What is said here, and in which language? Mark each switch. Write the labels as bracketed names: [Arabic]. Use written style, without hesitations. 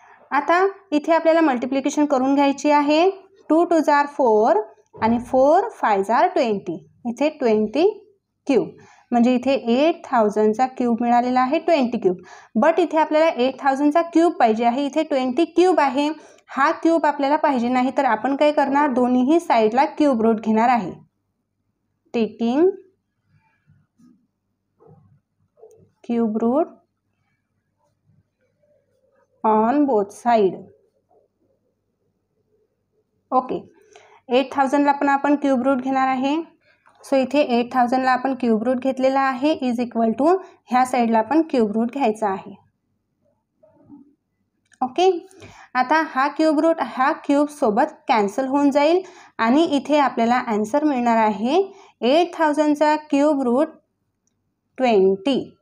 [Marathi] आता इथे आपल्याला मल्टिप्लिकेशन करून घ्यायची आहे. 2 2 जार 4 आणि 4 5 जार 20, इथे 20 क्यूब, म्हणजे इथे 8000 चा क्यूब मिळालेला आहे 20 क्यूब. बट इथे आपल्याला 8000 चा क्यूब पाहिजे आहे, इथे 20 क्यूब आहे. हा क्यूब आपल्याला पाहिजे नाही, तर आपण काय करणार, दोन्ही साईडला क्यूब रूट घेणार आहे. [English] Taking cube root on both side. Okay. [Marathi] 8000 ला पण आपण क्यूब रूट घेणार आहे. सो इथे 8000 ला आपण क्यूब रूट घेतलेला आहे, इज इक्वल टू ह्या साईडला आपण क्यूब रूट घ्यायचा आहे. ओके. आता हा क्यूब रूट ह्या क्यूब सोबत कॅन्सल होऊन जाईल आणि इथे आपल्याला आन्सर मिळणार आहे 8000 चा क्यूब रूट 20.